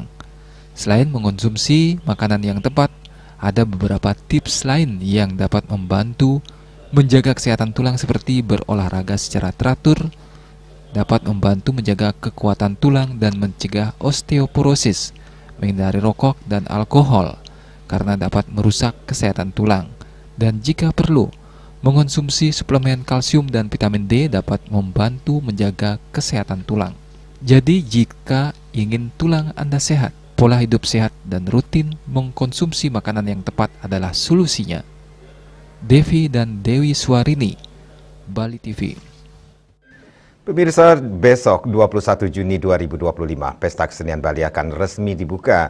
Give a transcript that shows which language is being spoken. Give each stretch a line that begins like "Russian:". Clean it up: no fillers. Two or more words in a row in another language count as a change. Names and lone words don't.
Indonesian: Selain mengonsumsi makanan yang tepat, ada beberapa tips lain yang dapat membantu menjaga kesehatan tulang seperti berolahraga secara teratur, dapat membantu menjaga kekuatan tulang dan mencegah osteoporosis, menghindari rokok dan alkohol karena dapat merusak kesehatan tulang, dan jika perlu, mengonsumsi suplemen kalsium dan vitamin D dapat membantu menjaga kesehatan tulang. Jadi jika ingin tulang Anda sehat, pola hidup sehat dan rutin mengkonsumsi makanan yang tepat adalah solusinya. Devi dan Dewi Swarini, Bali TV. Pemirsa, besok 21 Juni 2025, Pesta Kesenian Bali akan resmi dibuka.